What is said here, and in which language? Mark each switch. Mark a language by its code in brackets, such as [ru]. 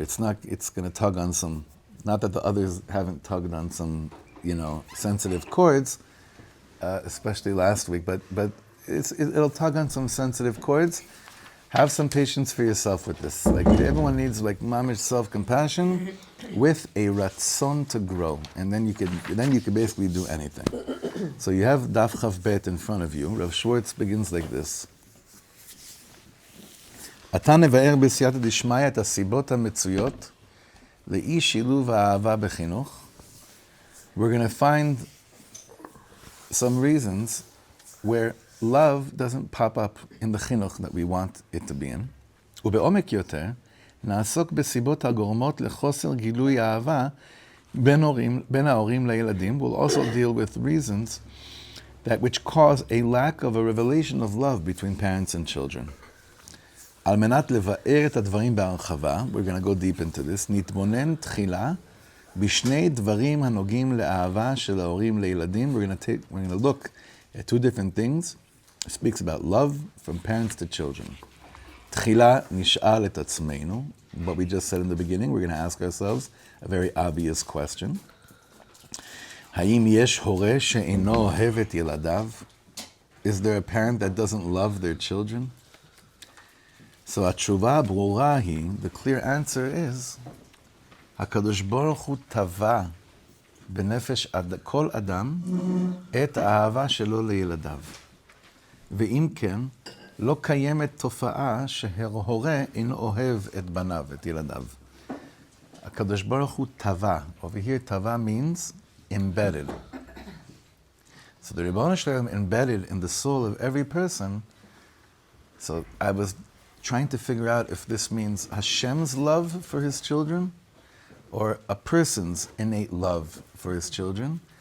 [en] It's going to tug on some, not that the others haven't tugged on some, sensitive chords, especially last week, but it'll tug on some sensitive chords. Have some patience for yourself with this. Like, everyone needs mamish self-compassion with a ratzon to grow, and then you could basically do anything. So you have Daf Chav Bet in front of you. Rav Schwartz begins like this. [he] אתה נבאר בסייעתא דשמיא את הסיבות המצויות לאי שילוב האהבה בחינוך. [en] We're going to find some reasons where love doesn't pop up in the chinuch that we want it to be in. [he] ובעומק יותר, נעסוק בסיבות הגורמות לחוסר גילוי האהבה בין ההורים לילדים. [en] We'll also deal with reasons which cause a lack of a revelation of love between parents and children. [he] על מנת לבאר את הדברים בהרחבה, [en] we're going to go deep into this, [he] נתבונן תחילה בשני דברים הנוגעים לאהבה של ההורים לילדים. [en] We're going to look at two different things. It speaks about love from parents to children. [he] תחילה נשאל את עצמנו, [en] what we just said in the beginning, we're going to ask ourselves a very obvious question. [he] האם יש הורה שאינו אוהב את ילדיו? [en] Is there a parent that doesn't love their children? [he] So התשובה הברורה היא, [en] the clear answer is, [he] הקדוש ברוך הוא טבע בנפש כל אדם את האהבה שלו לילדיו. ואם כן, לא קיימת תופעה שההורה אינו אוהב את בניו, את ילדיו. הקדוש ברוך הוא טבע. [en] Over here, טבע means embedded. So the Ribono Shel Olam embedded in the soul of every person. So I was trying to figure out if this means Hashem's love for his children or a person's innate love for his children.